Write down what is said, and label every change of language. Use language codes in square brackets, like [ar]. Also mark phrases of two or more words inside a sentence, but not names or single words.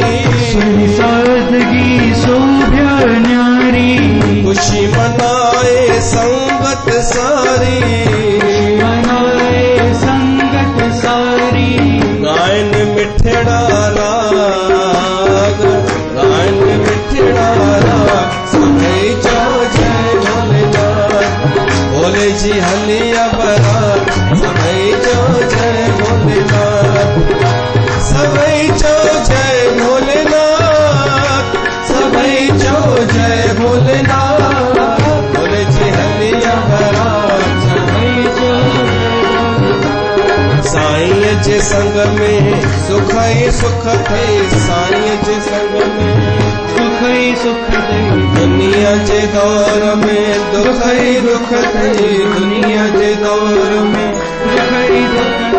[hi] श्रेणी सादगी शोभ्या न्यारी। खुशी मनाए संगत सारी, मनाए संगत सारी। [sd] गायन मिठड़ा राग, गायन मिठड़ा राग, सभई चो जय भोलेनाथ। भोले जी हलिया बरात, सभई चो जय भोलेनाथ। सभई चो जय भोलेनाथ, सभई चो जय भोलेनाथ। भोले जी हलिया बरात, सभई चो साईं जे संग में सुख ही सुख थे, साईं जे संग में सुख ही सुख थे। दुनिया जे दौर में दुख ही दुख थे, दुनिया जे दौर में दुख ही दुख थे।